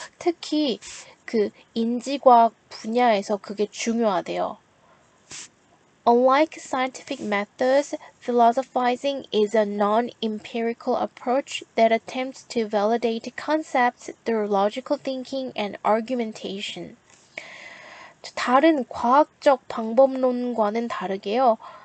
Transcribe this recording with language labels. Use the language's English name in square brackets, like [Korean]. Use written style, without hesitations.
[Korean] 특히 그 인지과학 분야에서 그게 중요하대요. [English] Unlike scientific methods, philosophizing is a non-empirical approach that attempts to validate concepts through logical thinking and argumentation. [Korean] 다른 과학적 방법론과는 다르게요.